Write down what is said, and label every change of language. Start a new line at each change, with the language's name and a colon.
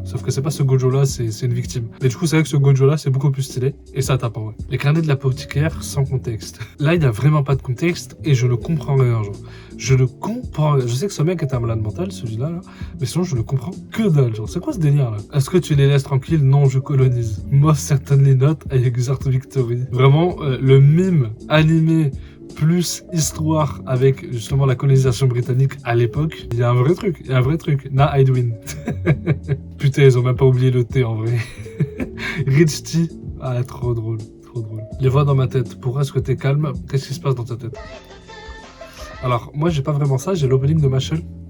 French: Sauf que c'est pas ce Gojo là, c'est une victime. Mais du coup c'est vrai que ce Gojo là c'est beaucoup plus stylé, et ça tape en vrai. Les carnets de l'apothicaire sans contexte. Là il y a vraiment pas de contexte, et je le comprends rien genre. Je le comprends rien. Je sais que ce mec est un malade mental, celui-là, là, mais sinon je le comprends que dalle genre. C'est quoi ce délire là? Est-ce que tu les laisses tranquilles? Non, je colonise.
English: Most certainly not, I exert victory.
French: Vraiment, le mime animé plus histoire avec justement la colonisation britannique à l'époque, il y a un vrai truc,
English: Nah, I'd win.
French: Putain, ils ont même pas oublié le T en vrai. Rich T, ah trop drôle. Les voix dans ma tête, pourquoi est-ce que t'es calme? Qu'est-ce qui se passe dans ta tête? Alors, moi, j'ai pas vraiment ça, j'ai l'opening de Machel.